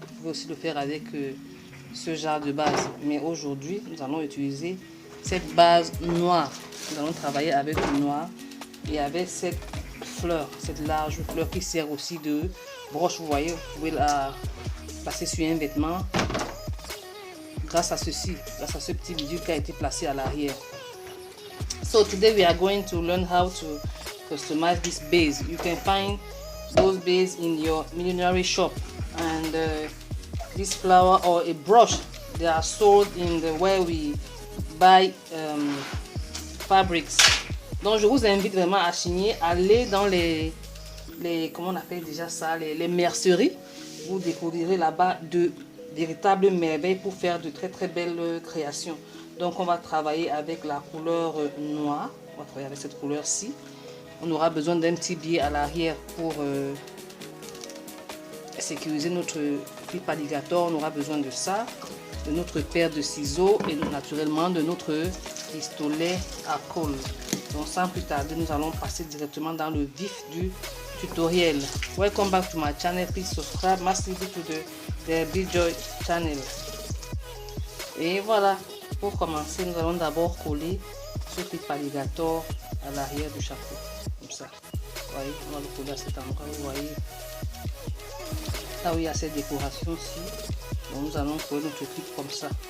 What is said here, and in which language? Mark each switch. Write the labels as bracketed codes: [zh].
[fr] Vous pouvez aussi le faire avec ce genre de base, mais aujourd'hui nous allons utiliser cette base noire. Nous allons travailler avec le noir et avec cette fleur, cette large fleur qui sert aussi de broche. Vous voyez, vous pouvez la placer sur un vêtement grâce à ceci, grâce à ce petit bidule qui a été placé à l'arrière. [en] So today we are going to learn how to customize this base. You can find those bases in your millinery shop, and this flower or a brush, they are sold in the where we buy fabrics. [fr] Donc je vous invite vraiment à chigner, aller dans les comment on appelle déjà ça, les merceries. Vous découvrirez là-bas de véritables merveilles pour faire de très belles créations. Donc on va travailler avec la couleur noire, on va travailler avec cette couleur-ci. On aura besoin d'un petit biais à l'arrière pour sécuriser notre clip alligator. On aura besoin de ça, de notre paire de ciseaux et naturellement de notre pistolet à colle. Donc sans plus tarder, nous allons passer directement dans le vif du tutoriel. [en] Welcome back to my channel. Please subscribe massively to the Derby Joy channel. [fr] Et voilà. Pour commencer, nous allons d'abord coller ce clip alligator à l'arrière du chapeau, comme ça. Vous voyez, on va le coller à cet endroit. Vous voyez, là où il y a cette décoration-ci, nous allons coller notre clip comme ça.